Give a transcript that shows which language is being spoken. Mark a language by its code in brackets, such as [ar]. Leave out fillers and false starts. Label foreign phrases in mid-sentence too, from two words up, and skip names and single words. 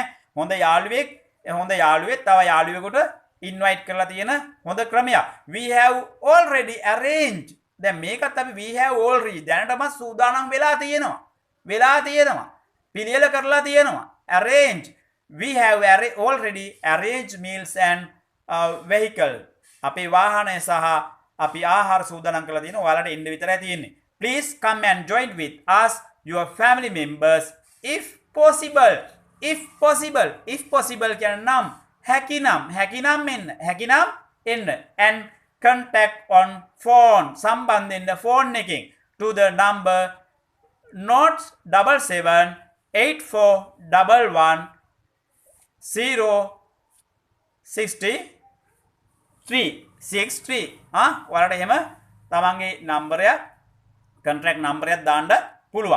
[si] හොඳ යාළුවෙක් තව යාළුවෙකුට ඉන්වයිට් කරලා තියෙන හොඳ ක්‍රමයක්. [en] We have already arranged. [si] දැන් මේකත් අපි [en] we have already [si] දැනටම සූදානම් වෙලා තියෙනවා. පිළියෙල කරලා තියෙනවා. [en] Arrange. We have already arranged meals and vehicle. [si] අපේ වාහනය සහ අපි ආහාර සූදානම් කරලා තියෙනවා. ඔයාලට එන්න විතරයි තියෙන්නේ. [en] Please come and join with us, your family members, if possible. If possible [si] කියන නම් හැකිනම් එන්න [en] and contact on phone [si] සම්බන්ධ වෙන්න phone එකෙන් [en] to the number [si] 077 8411 063 ඔයාලට එහෙම තමන්ගේ නම්බරයක් [en] contact number [si] දාන්න පුළුවන්.